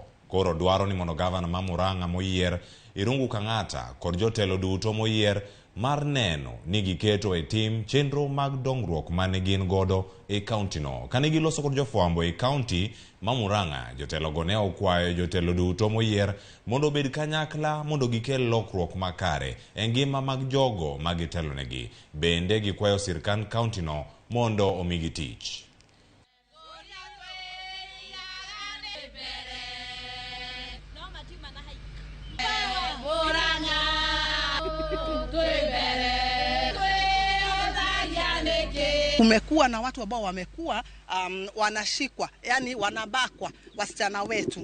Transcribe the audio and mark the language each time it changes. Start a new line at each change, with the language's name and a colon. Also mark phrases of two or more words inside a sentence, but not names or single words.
Luo (Kenya and Tanzania): Koro dwaro ni mondo gavana ma Murang'a moyier Irungu Kang'ata kod jotelo duto moyier mar neno ni giketo e tim chenro mag dongruok mane gin godo e kaunti no. Kane giloso kod jofwambo e kaunti ma Murang'a, jotelo go ne okwayo jotelo duto moyier mondo obed kanyakla mondo gikel lokruok makare e ngima mag jogo ma gitelo negi. Bende gikwayo sirkand kaunti no mondo omigi tich.
Swahili: Kumekuwa na watu ambao wamekuwa wanashikwa, yani wanabakwa wasichana wetu.